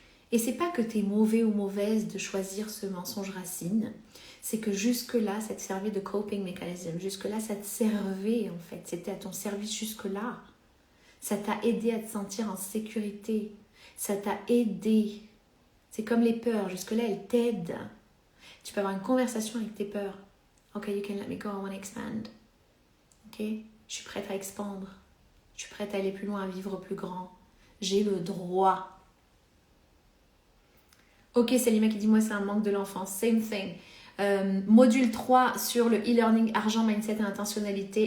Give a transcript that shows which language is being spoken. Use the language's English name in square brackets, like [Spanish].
[French] Et c'est pas que tu es mauvais ou mauvaise de choisir ce mensonge racine, c'est que jusque-là, ça te servait de coping mechanism. Jusque-là, ça te servait en fait. C'était à ton service jusque-là. Ça t'a aidé à te sentir en sécurité. Ça t'a aidé. C'est comme les peurs. Jusque-là, elles t'aident. Tu peux avoir une conversation avec tes peurs. [English] Ok, you can let me go, I want to expand. [French] Ok, je suis prête à expandre. Je suis prête à aller plus loin, à vivre plus grand. J'ai le droit. Ok, Salima qui dit, moi c'est un manque de l'enfance. Same thing. Module 3 sur le e-learning, argent, mindset et intentionnalité.